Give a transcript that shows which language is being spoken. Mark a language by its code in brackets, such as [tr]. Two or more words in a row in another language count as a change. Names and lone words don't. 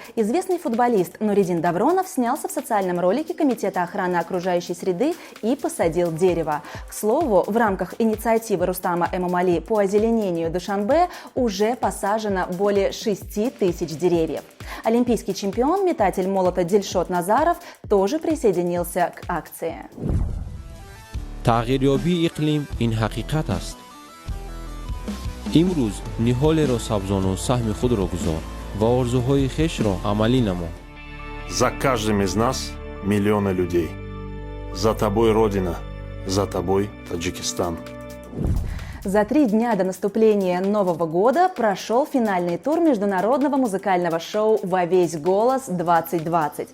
[ru] Известный футболист Нуридин Давронов снялся в социальном ролике Комитета охраны окружающей среды и посадил дерево. К слову, в рамках инициативы Рустама Эмомали по озеленению Душанбе уже посажено более 6 тысяч деревьев. Олимпийский чемпион, метатель молота Дильшот Назаров тоже присоединился к акции. [fa] تغییریابی اقلیم این حقیقت است. امروز نهال را سبزان و سهم خود را گذار و آرزوهای خویش را عملی نما. [ru] За каждым из нас миллионы людей. За тобой Родина, за тобой Таджикистан. За 3 дня до наступления Нового года прошел финальный тур международного музыкального шоу «Во весь голос 2020».